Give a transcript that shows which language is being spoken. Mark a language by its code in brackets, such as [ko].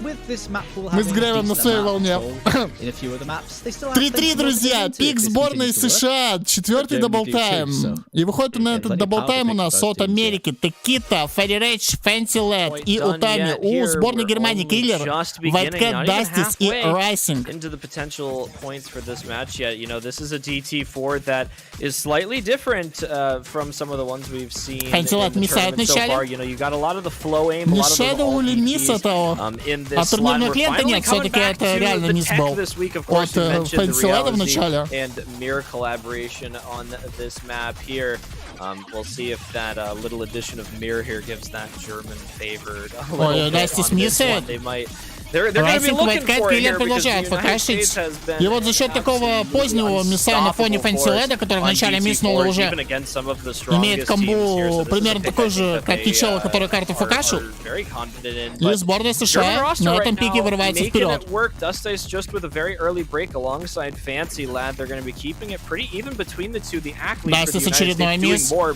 [ru] Мы с Грейвом на своей волне. 3-3, друзья, пик сборной США, четвертый даблтайм. И выходит на этот даблтайм у нас от Америки Текита, Фарри Рейдж, Фэнси Лэд и Утами. У сборной Германии Киллер, White, Дастис и Райсинг. [en] DT4 that is slightly different from some of the ones we've seen in the tournament so far. You know, you got a lot of the flow aim, a lot of the in this line. We're finally coming back to the tech this week. Of course, you mentioned the reality and mirror collaboration on this map here. We'll see if that little addition of mirror here gives that German favored a little bit on this one. They might. They're going to be looking for it here because the United States has been [ru] и вот за счет такого позднего мисса на фоне Фэнсиледа, который вначале мисснул и уже имеет комбу примерно такой же, как и чела, который карту факашил. И сборная США на этом пике вырывается вперед. Да, здесь очередной мисс.